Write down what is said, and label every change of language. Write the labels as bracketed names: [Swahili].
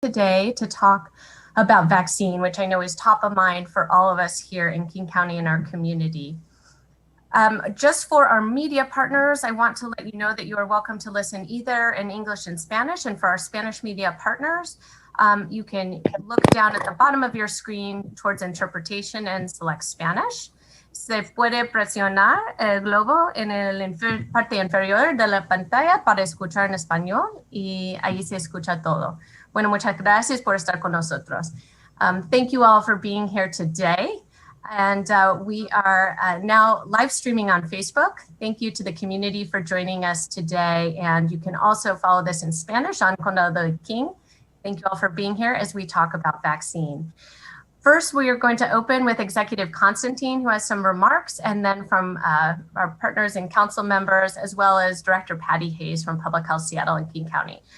[English] today to talk about vaccine, which I know is top of mind for all of us here in King County and our community. Just for our media partners, I want to let you know that you are welcome to listen either in English and Spanish. And for our Spanish media partners, you can look down at the bottom of your screen towards interpretation and select Spanish. [Spanish] Se puede presionar el globo en la parte inferior de la pantalla para escuchar en español y ahí se escucha todo. Bueno, muchas gracias por estar con nosotros. [English] Thank you all for being here today. And we are now live streaming on Facebook. Thank you to the community for joining us today. And you can also follow this in Spanish on Condado del King. Thank you all for being here as we talk about vaccine. First, we are going to open with Executive Constantine, who has some remarks, and then from our partners and council members, as well as Director Patty Hayes from Public Health Seattle and King County.